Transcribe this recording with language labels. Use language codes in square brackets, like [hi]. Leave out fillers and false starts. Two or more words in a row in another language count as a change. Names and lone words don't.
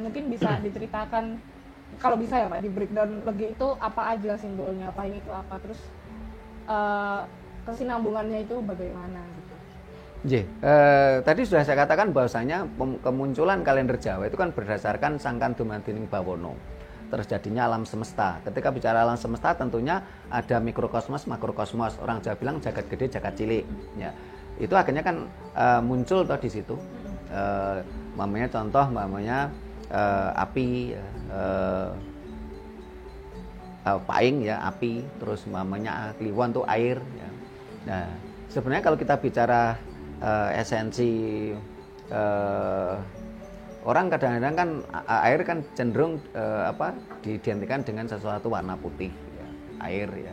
[id] Dan mungkin bisa diceritakan, kalau bisa ya Pak, di breakdown legi itu apa aja simbolnya, pahing itu apa, terus kesinambungannya itu bagaimana gitu. Tadi sudah saya katakan bahwasanya kemunculan kalender Jawa itu kan berdasarkan [jv] sangkan dumading bawono, [id] terjadinya alam semesta. Ketika bicara alam semesta tentunya ada mikrokosmos, makrokosmos. Orang Jawa bilang [jv] jagat gede, jagat cilik. [id] Ya, itu akhirnya kan muncul toh di situ. Mamanya contoh, api, paing ya api, terus mamanya kliwon tuh air. Ya. Nah, sebenarnya kalau kita bicara esensi orang kadang-kadang kan air kan cenderung diidentikan dengan sesuatu warna putih, ya, air ya.